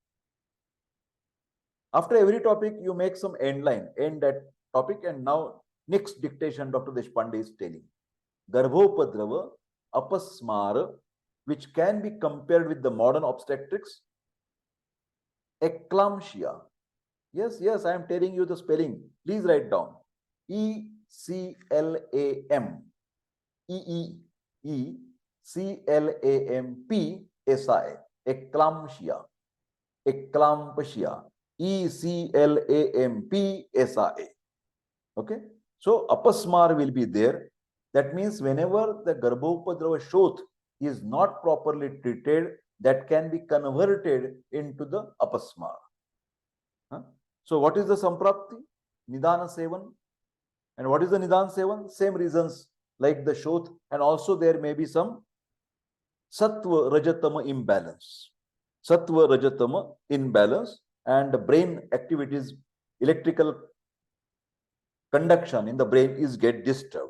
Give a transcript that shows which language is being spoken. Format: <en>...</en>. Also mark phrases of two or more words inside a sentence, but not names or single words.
<en>After every topic, you make some end line, end that topic, and now next dictation Dr. Deshpande is telling.</en> <sa>Garbhopadrava apasmara,</sa> <en>which can be compared with the modern obstetrics. Eclampsia. Yes, I am telling you the spelling. Please write down. E-C-L-A-M. E-E-E-C-L-A-M-P-S-I. Eclampsia. Eclampsia. E-C-L-A-M-P-S-I. Okay. So, apasmar will be there. That means whenever the</en> <sa>Garbhopadrava Shoth</sa> <en>is not properly treated, that can be converted into the apasmar. So, what is the samprapti?</en> <sa>Nidana Sevan.</sa> <en>And what is the</en> <sa>Nidan Sevan?</sa> <en>Same reasons like the Shoth, and also there may be some</en> <sa>Sattva Rajatama</sa> <en>imbalance.</en> <sa>Sattva Rajatama</sa> <en>imbalance, and the brain activities, electrical conduction in the brain is get disturbed.</en>